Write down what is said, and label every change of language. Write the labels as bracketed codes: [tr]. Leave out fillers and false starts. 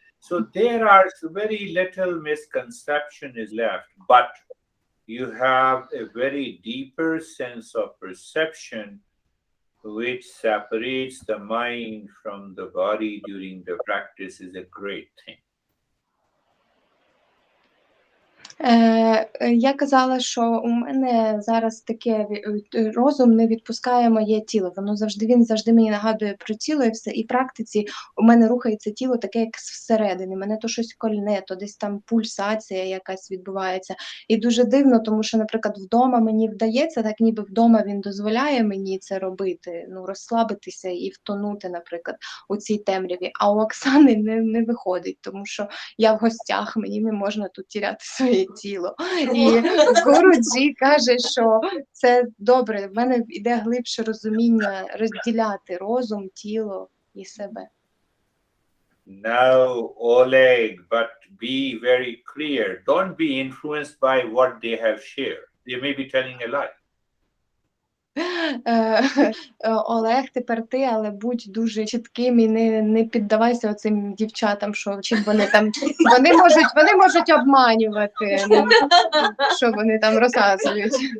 [en] So there are very little misconception is left, but you have a very deeper sense of perception which separates the mind from the body during the practice is a great thing. [uk] Я казала, що у мене зараз таке розум не відпускає моє тіло. Він завжди мені нагадує про тіло, і все. І в практиці у мене рухається тіло таке, як всередині. Мене то щось кольне, то десь там пульсація якась відбувається. І дуже дивно, тому що, наприклад, вдома мені вдається, так ніби вдома він дозволяє мені це робити, розслабитися і втонути, наприклад, у цій темряві. А у Оксани не виходить, тому що я в гостях, мені не можна тут тіряти своє тіло. І Гуруджі каже, що це добре, в мене йде глибше розуміння розділяти розум, тіло і себе. [en] Now, Oleg, but be very clear. Don't be influenced by what they have shared. They may be telling a lie. [uk] Олег, тепер ти, але будь дуже чітким і не піддавайся оцим дівчатам, що чим вони там, вони можуть обманювати, що вони там розказують.